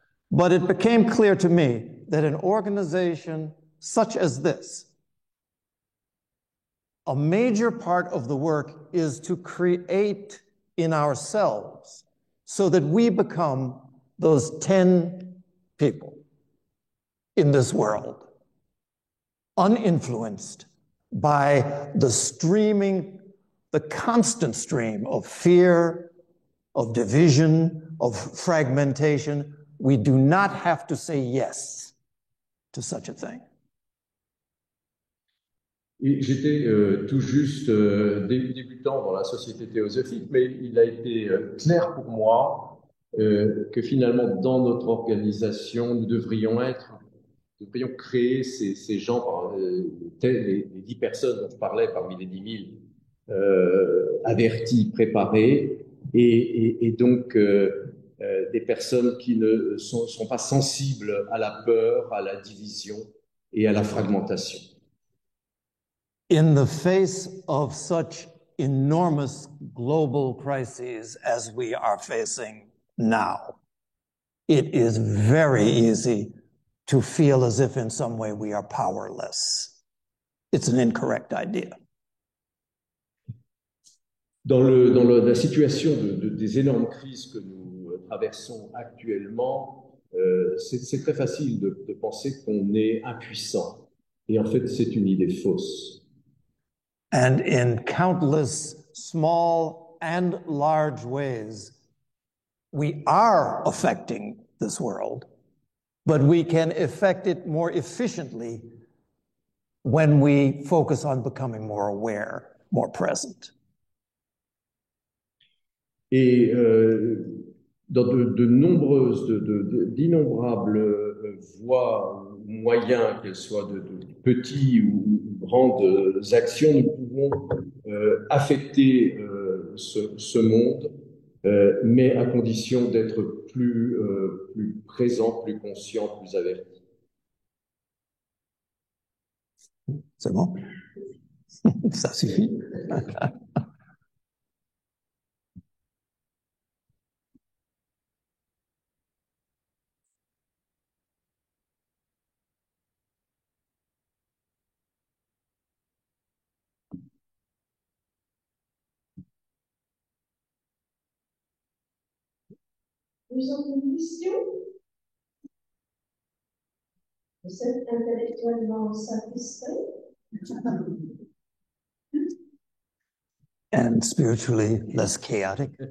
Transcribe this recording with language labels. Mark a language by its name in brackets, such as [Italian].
[English] But it became clear to me that an organization such as this, a major part of the work is to create in ourselves so that we become those 10 people in this world, uninfluenced by the constant stream of fear, of division, of fragmentation. We do not have to say yes to such a thing. [French] J'étais tout juste débutant dans la Société Théosophique, mais il a été clair pour moi que finalement, dans notre organisation, nous devrions créer ces gens, les 10 personnes dont je parlais parmi les 10 000, avertis, préparés, et donc des personnes qui ne sont pas sensibles à la peur, à la division et à la fragmentation. [English] In the face of such enormous global crises as we are facing now, it is very easy to feel as if in some way we are powerless. It's an incorrect idea. [French] Dans la situation des énormes crises que nous traversons actuellement, c'est très facile de penser qu'on est impuissant. Et en fait, c'est une idée fausse. [English] And in countless small and large ways, we are affecting this world, but we can affect it more efficiently when we focus on becoming more aware, more present. [French] Et dans d'innombrables voies ou moyens, qu'elles soient de petits ou grandes actions, nous pouvons affecter ce monde, mais à condition d'être plus présent, plus conscient, plus averti. C'est bon? Ça suffit. Vous avez une question? Vous êtes intellectuellement satisfait? [English] And spiritually less chaotic.